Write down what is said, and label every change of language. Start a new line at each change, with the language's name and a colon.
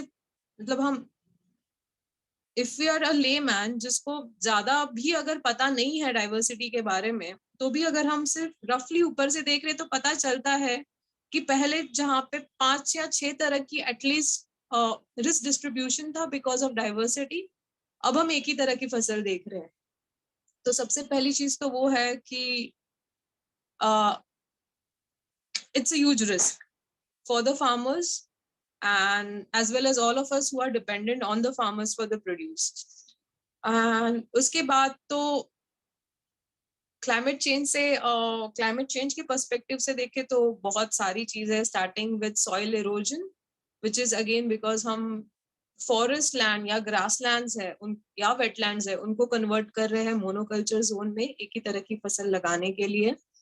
Hindi: मतलब हम,
English: if we are a layman
Hindi: जिसको ज्यादा भी अगर पता नहीं है डाइवर्सिटी के बारे में, तो भी अगर हम सिर्फ रफली ऊपर से देख रहे तो पता चलता है कि पहले जहाँ पे 5 या 6 तरह की एटलीस्ट रिस्क डिस्ट्रीब्यूशन था बिकॉज ऑफ डाइवर्सिटी, अब हम एक ही तरह की फसल देख रहे हैं। तो सबसे पहली चीज तो वो है कि
English: it's a huge risk for the farmers and as well as all of us who are dependent on the farmers for the produce.
Hindi: And उसके बाद तो क्लाइमेट चेंज के पर्सपेक्टिव से देखें तो बहुत सारी चीजें,
English: starting with soil erosion, which is again
Hindi: because हम फॉरेस्ट लैंड या ग्रास लैंड्स है उन या वेटलैंड्स है उनको कन्वर्ट कर रहे हैं मोनोकल्चर जोन में एक ही तरह की फसल लगाने के लिए।